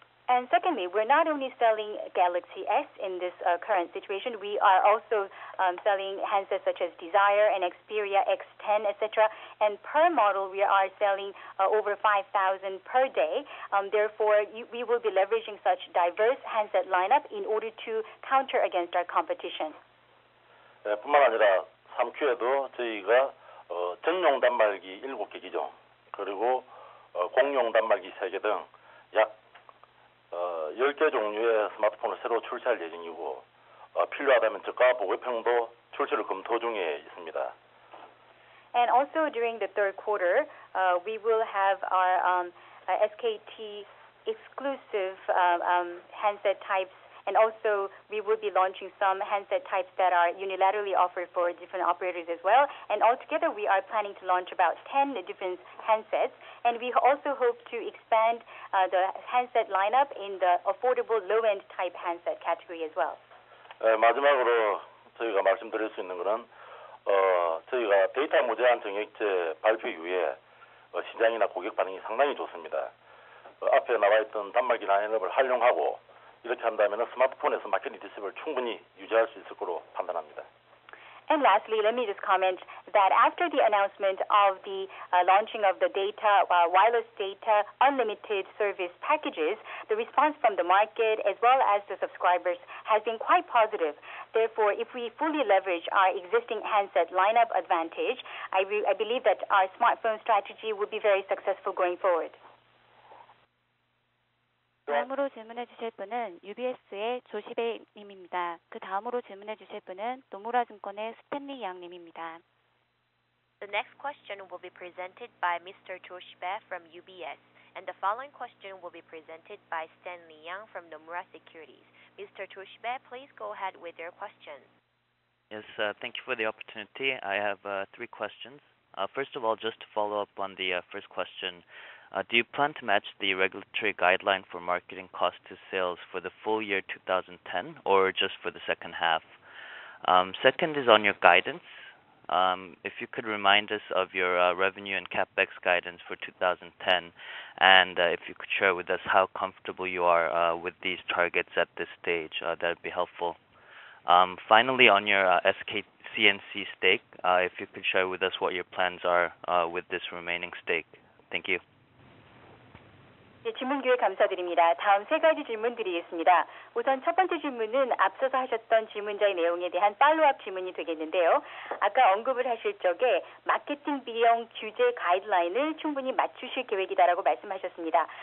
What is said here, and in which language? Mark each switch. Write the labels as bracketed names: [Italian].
[English] And secondly, we're not only selling Galaxy S in this current situation, we are also selling handsets such as Desire and Xperia X10, etc. And per model, we are selling over 5,000 per day. Therefore, we will be leveraging such diverse handset lineup in order to counter against our competition. [Korean] 뿐만 아니라 3Q에도 저희가 전용 단말기 7개 기종, 그리고 공용 단말기 3개 등 약 10개 종류의 스마트폰을 새로 출시할 예정이고 필요하다면 저가 보급형도 출시를 검토 중에 있습니다. [English] And also during the third quarter, we will have our SKT exclusive handset types, and also we will be launching some handset types that are unilaterally offered for different operators as well. And altogether, we are planning to launch about 10 different handsets, and we also hope to expand the handset lineup in the affordable low-end type handset category as well. [Korean] 마지막으로 저희가 말씀드릴 수 있는 것은 저희가 데이터 무제한 정액제 발표 이후에 시장이나 고객 반응이 상당히 좋습니다. 앞에 나와 있던 단말기 라인업을 활용하고 이렇게 한다면 스마트폰에서 마케팅 디스플레이를 충분히 유지할 수 있을 거로 판단합니다. [English] And lastly, let me just comment that after the announcement of the launching of the data, wireless data, unlimited service packages, the response from the market as well as the subscribers has been quite positive. Therefore, if we fully leverage our existing handset lineup advantage, I believe that our smartphone strategy will be very successful going forward. [Korean] 다음으로 질문해 주실 분은 UBS의 조시베 님입니다. 그 다음으로 질문해 주실 분은 노무라 증권의 스탠리 양 님입니다. [English] The next question will be presented by Mr. Joshibe from UBS, and the following question will be presented by Stanley Yang from Nomura Securities. Mr. Joshibe, please go ahead with your question. Yes, thank you for the opportunity. I have 3 questions. First of all, just to follow up on the first question, do you plan to match the regulatory guideline for marketing cost to sales for the full year 2010 or just for the second half? Second is on your guidance. If you could remind us of your revenue and capex guidance for 2010, and if you could share with us how comfortable you are with these targets at this stage, that would be helpful. Finally, on your SK CNC stake, if you could share with us what your plans are with this remaining stake. Thank you. [Korean] 네, 질문 기회 감사드립니다. 다음 3가지 질문 드리겠습니다. 우선 첫 번째 질문은 앞서서 하셨던 질문자의 내용에 대한 팔로우업 질문이 되겠는데요. 아까 언급을 하실 적에 마케팅 비용 규제 가이드라인을 충분히 맞추실 계획이다라고 말씀하셨습니다.